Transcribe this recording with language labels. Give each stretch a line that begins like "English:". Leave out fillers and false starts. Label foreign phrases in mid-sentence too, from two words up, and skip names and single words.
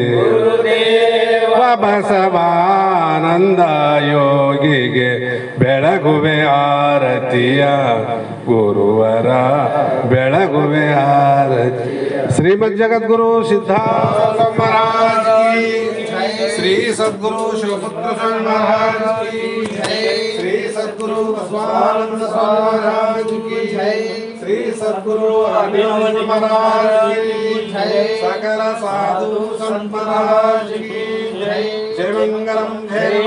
Kannada: ಬಸವಾನಂದ ಯೋಗಿಗೆ ಬೆಳಗುವೆ ಆರತಿಯ ಗುರುವರ ಬೆಳಗುವೆ ಆರತಿ ಶ್ರೀಮದ್ ಜಗದ್ಗುರು ಸಿದ್ಧಾರ್ಥ
Hindi: महाराज की श्री सद्गुरु शिवपुत्र स्वामी महाराज की जय श्री सद्गुरु बसवानंद स्वामी महाराज की जय श्री सद्गुरु अभिनव महाराज की जय सकल साधु संत महाराज की जय जय मंगलम जय